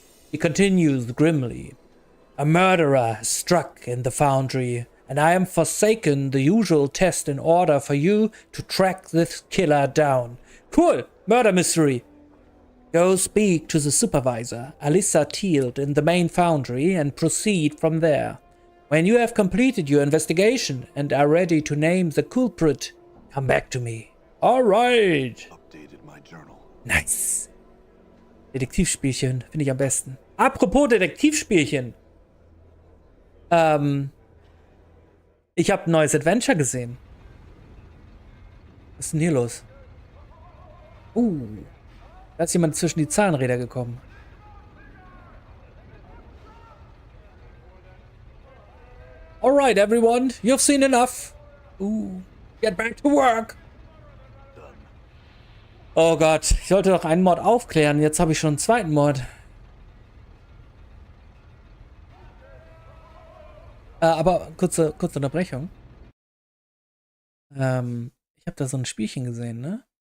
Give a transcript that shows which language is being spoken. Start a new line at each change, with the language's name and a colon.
English: He continues grimly. A murderer has struck in the foundry, and I am forsaken the usual test in order for you to track this killer down. Cool! Murder mystery! Go speak to the supervisor, Alyssa Teald, in the main foundry, and proceed from there. When you have completed your investigation and are ready to name the culprit, come back to me. Alright! Updated my journal. Nice.
German: Detektivspielchen, finde ich am besten. Apropos Detektivspielchen. Ich habe ein neues Adventure gesehen. Was ist denn hier los? Da ist jemand zwischen die Zahnräder gekommen.
English: Alright, everyone, you've seen enough. Get back to work.
German: Oh Gott, ich sollte doch einen Mord aufklären. Jetzt habe ich schon einen zweiten Mord. Aber kurze Unterbrechung. Ich habe da so ein Spielchen gesehen, ne?